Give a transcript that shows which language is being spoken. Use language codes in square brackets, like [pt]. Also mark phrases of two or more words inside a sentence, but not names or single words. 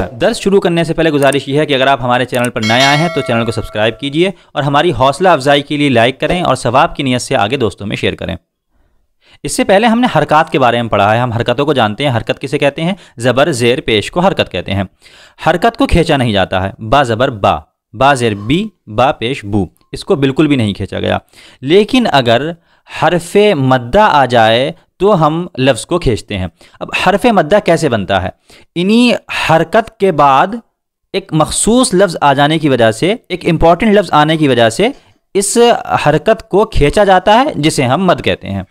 [ur] درس شروع کرنے سے پہلے گزارش یہ ہے کہ اگر آپ ہمارے چینل پر نئے آئے ہیں تو چینل کو سبسکرائب کیجئے اور ہماری حوصلہ افزائی کے لیے لائک کریں اور ثواب کی نیت سے آگے دوستوں میں شیئر کریں۔ اس سے پہلے ہم نے حرکات کے بارے میں پڑھا ہے۔ ہم حرکتوں کو جانتے ہیں۔ حرکت کسے کہتے ہیں؟ زبر زیر پیش کو حرکت کہتے ہیں۔ حرکت کو کھینچا نہیں جاتا ہے۔ با زبر با زیر بی، با پیش بو، اس کو بالکل بھی نہیں کھینچا گیا۔ لیکن اگر حرف مدہ آ جائے تو ہم لفظ کو کھینچتے ہیں۔ اب حرف مدہ کیسے بنتا ہے؟ انہی حرکت کے بعد ایک مخصوص لفظ آ جانے کی وجہ سے، ایک امپورٹنٹ لفظ آنے کی وجہ سے اس حرکت کو کھینچا جاتا ہے، جسے ہم مد کہتے ہیں۔